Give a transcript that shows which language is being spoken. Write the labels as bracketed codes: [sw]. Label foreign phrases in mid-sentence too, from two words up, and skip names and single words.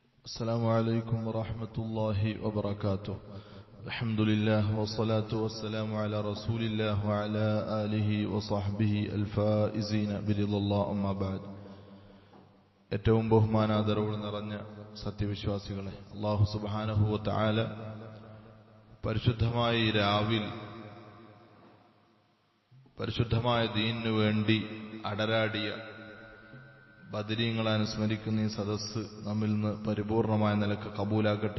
[ar] السلام عليكم ورحمة الله وبركاته. الحمد لله والصلاة والسلام على رسول الله وعلى آله وصحبه الفائزين برضا الله أما بعد. [ml] ഏറ്റവും ബഹുമാനാദരവ് നിറഞ്ഞ സത്യവിശ്വാസികളെ, [ar] الله سبحانه وتعالى [ml] പരിശുദ്ധമായ ഈ രാവിൽ പരിശുദ്ധമായ ദീനിനു വേണ്ടി അടരാടിയ ബദരീങ്ങളെ അനുസ്മരിക്കുന്ന ഈ സദസ്സ് നമ്മിൽ നിന്ന് പരിപൂർണമായ നിലക്ക് കബൂലാക്കട്ടെ.